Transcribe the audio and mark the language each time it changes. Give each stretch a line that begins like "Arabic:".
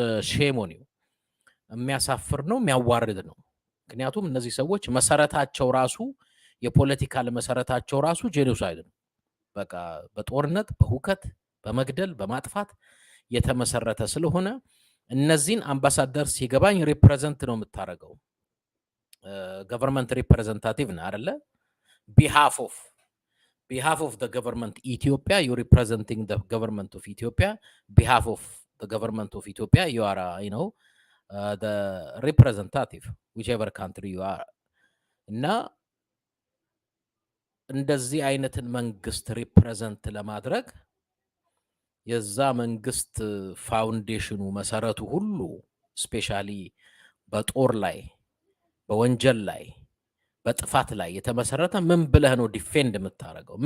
Amharic: ሼም ነው። የሚያሳፍር ነው፣ የሚያዋርድ ነው። ምክንያቱም እነዚህ ሰዎች መሰረታቸው ራሱ የፖለቲካል መሰረታቸው ራሱ ጄኖሳይድ ነው። በቃ በጦርነት በሁከት በመግደል በማጥፋት የተመሰረተ ስለሆነ እነዚህን አምባሳደር ሲገባኝ ሪፕሬዘንት ነው የምታደርገው። ገቨርንመንት ሪፕሬዘንታቲቭ ነው አይደለ?
English: behalf of the government Ethiopia, you representing the government of Ethiopia. Behalf of the government of Ethiopia, you are the representative, whichever country you are.
Amharic: እና እንደዚህ አይነትን መንግስት ሪፕሬዘንት ለማድረግ የዛ መንግስት ፋውንዴሽኑ መሰረቱ ሁሉ ስፔሻሊ በጦር ላይ በወንጀል ላይ በጥፋት ላይ የተመሰረተ ምን ብለህ ነው ዲፌንድ የምታረገው?